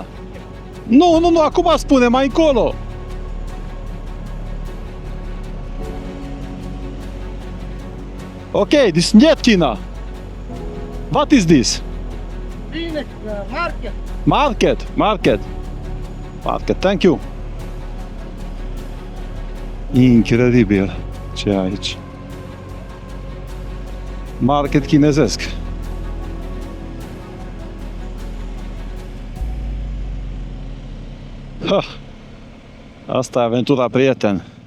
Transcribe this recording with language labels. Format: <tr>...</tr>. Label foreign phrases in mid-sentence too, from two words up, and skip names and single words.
<ro>Nu, acum spune, mai încolo!</ro> <en>Ok, this is not China. What is this?</en> <ro>Bine, market!</ro> <en>Market, thank you.</en> <ro>Incredibil ce e aici. Market chinezesc. Asta e aventura, prieten.</ro>